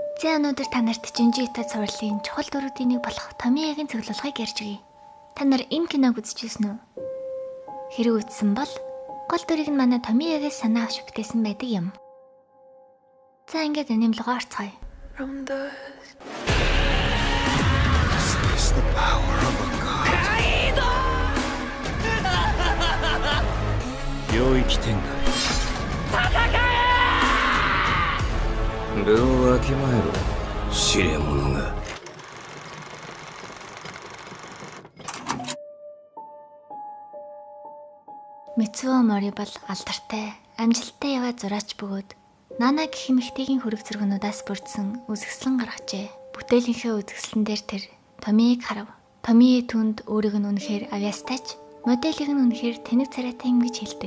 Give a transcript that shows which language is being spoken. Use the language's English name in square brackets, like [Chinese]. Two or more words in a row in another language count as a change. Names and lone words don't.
[Mongolian] За өнөөдөр та нарт Жинжиитад сурлын чухал дөрүүдийн нэг болох Томиягийн цуглуулгыг ярьж өгье. Та нар энэ киног үзчихсэн үү? Хэрэг үзсэн бол гол дүрийг нь манай Томиягээс санаа авч бүтээсэн байдаг юм. За ингээд нэмлэгөө орцгоё. [English] This is the power of a god. [Japanese] 領域展開分をわきまえろ知れ者が [Mongolian] Мицуо Мори бол алдартай, амжилттай яваа зураач бөгөөд Нана гэх эмэгтэйгийн хөрөг зургнуудаас бүрдсэн үзэсгэлэн гаргажээ. Бүтээлийнхээ үзэсгэлэн дээр тэр Томиийг харав. Томие түнд өөрийг нь үнэхээр авьяастайч, моделийг нь үнэхээр тэнэг царайтай юм гэж хэлдэг.